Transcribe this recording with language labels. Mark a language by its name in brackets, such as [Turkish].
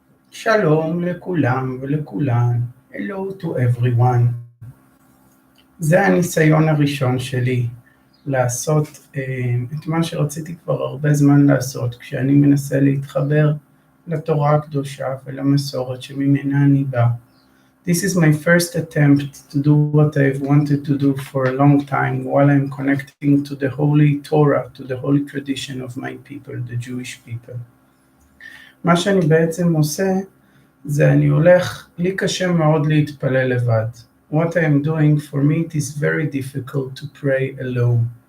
[Hebrew] שלום לכולם ולכולן, [English] hello to everyone. [Hebrew] זה הניסיון הראשון שלי לעשות את מה שרציתי כבר הרבה זמן לעשות, כשאני מנסה להתחבר לתורה הקדושה ולמסורת שממנה אני בא. [English] This is my first attempt to do what I've wanted to do for a long time while I'm connecting to the holy Torah, to the holy tradition of my people, the Jewish people. [Hebrew] מה שאני בעצם עושה, זה אני הולך, לי קשה מאוד להתפלל לבד. [English] What I am doing, for me it is very difficult to pray alone.